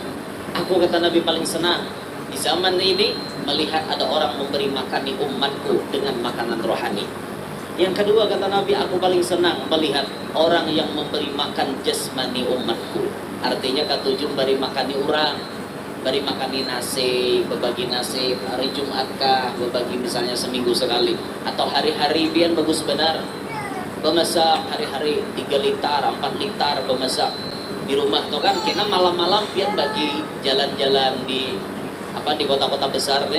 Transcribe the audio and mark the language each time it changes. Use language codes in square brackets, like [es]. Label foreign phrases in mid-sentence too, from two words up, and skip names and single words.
[id] Aku kata Nabi paling senang di zaman ini melihat ada orang memberi makan di umatku dengan makanan rohani. Yang kedua kata Nabi, aku paling senang melihat orang yang memberi makan jasmani umatku. Artinya ketujuh beri makan di orang, beri makan di nasi, berbagi nasi hari Jumat kah, berbagi misalnya seminggu sekali, atau hari-hari biar bagus benar. [bjn] Bemasak hari-hari 3 liter, 4 liter bemasak di rumah tuh kan. [id] Kita malam-malam biar bagi jalan-jalan di kota-kota besar nih.